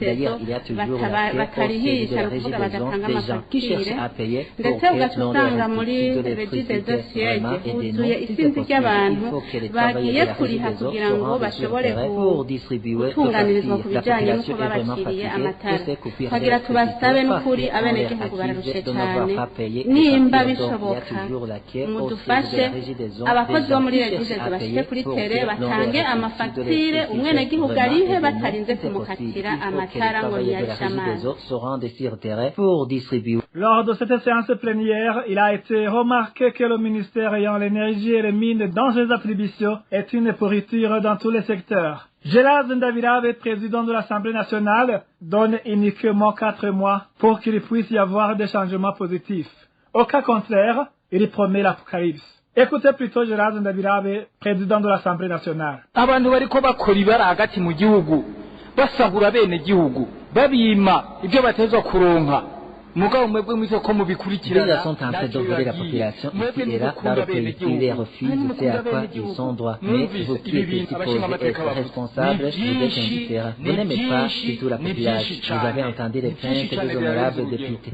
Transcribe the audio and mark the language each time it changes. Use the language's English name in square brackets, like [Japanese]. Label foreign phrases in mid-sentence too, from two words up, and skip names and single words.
[French] D'ailleurs, il y a toujours la queue au siège de la Régie des eaux, des gens qui cherchent à payer pour que l'on leur rectifie de l'électricité. Vraiment, aidez-nous si c'est possible. Il faut que les travailleurs de la Régie des eaux se rendent sur le terrain pour distribuer nos factures. La population est vraiment fatiguée. [Rundi] twagira tubasabe n'ukuri abenegihugu bararushe cyane nimba bishoboka mudufashe abakozi bo muri [French] Régie des eaux [Rundi] bashike kuri tere batange amafagitire umwenegihugu arihe batarinze kumukatira amatara ngo yayishamane. [French] Lors de cette séance plénière, il a été remarqué que le ministère ayant l'énergie et les mines dans ses attributions est une pourriture dans tous les secteurs. Gérard Ndabirabe, président de l'Assemblée nationale, donne uniquement 4 mois pour qu'il puisse y avoir des changements positifs. Au cas contraire, il promet l'apocalypse. Écoutez plutôt Gérard Ndabirabe, président de l'Assemblée nationale. [Rundi] Abantu bariko bakora ibara hagati mu gihugu basahura bene gihugu babima ibyo batezwa kuronka. [French] Ils sont en train d'ouvrir la population ici et là dans le pays. Ils les refusent, c'est à quoi ils sont droits. Mais vous qui êtes supposés être responsables, vous êtes indifférents. Vous n'aimez pas du tout la population. Vous avez entendu les plaintes des honorables députés.